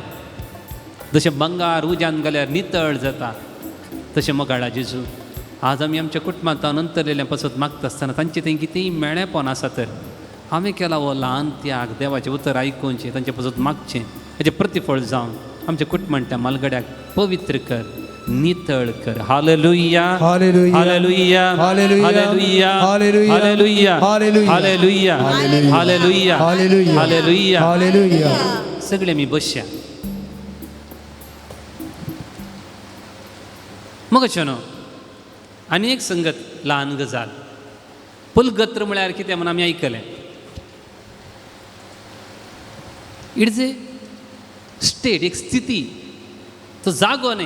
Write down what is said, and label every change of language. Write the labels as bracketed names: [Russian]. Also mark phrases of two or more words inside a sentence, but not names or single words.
[Konkani] जशें बंगार उज्यान घाल्यार नितळ जाता, तशें मोगाळा जेजू आज आमी आमच्या कुटुंबांत अंतरलेल्या पासत मागता आसतना तांचें थंय कितेंय मेळेपण आसा तर हांवें केला हो ल्हान त्याग, देवाचें उतर आयकुचें, तांचे पासत मागचें, हेजें प्रतिफळ जावन आमच्या कुटुंबांतल्या मालगड्याक पवित्र कर, नितळ कर. हालेलुया हालेलुया हालेलुया हालेलुया हालेलुया हालेलुया हालेलुया हालेलुया हालेलुया हालेलुया. हालेलुया. सगळे मी बसया. मग न्हू आनी एक संगत ल्हान गजाल, पुलगत्र म्हळ्यार कितें म्हणून आमी आयकलें. [English] It is a state, [Konkani] एक स्थिती, तो जागो न्ही.